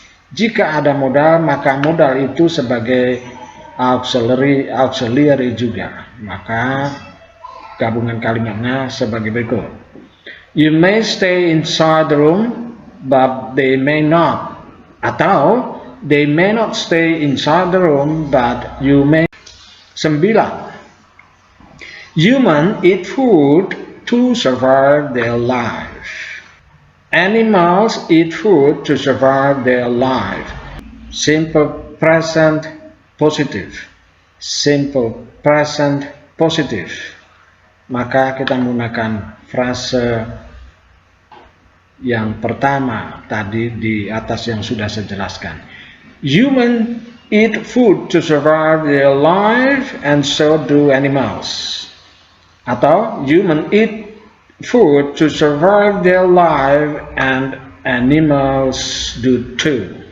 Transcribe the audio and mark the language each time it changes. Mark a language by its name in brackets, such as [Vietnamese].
[Indonesian] Jika ada modal, maka modal itu sebagai auxiliary juga. Maka gabungan kalimatnya sebagai berikut. [English] You may stay inside the room, but they may not. Atau they may not stay inside the room, but you may. 9. Humans eat food to survive their life. Animals eat food to survive their life. Simple present positive. Simple present positive. [Indonesian] Maka kita menggunakan frase yang pertama tadi di atas yang sudah saya jelaskan. [English] Humans eat food to survive their life and so do animals. Atau humans eat food to survive their life and animals do too.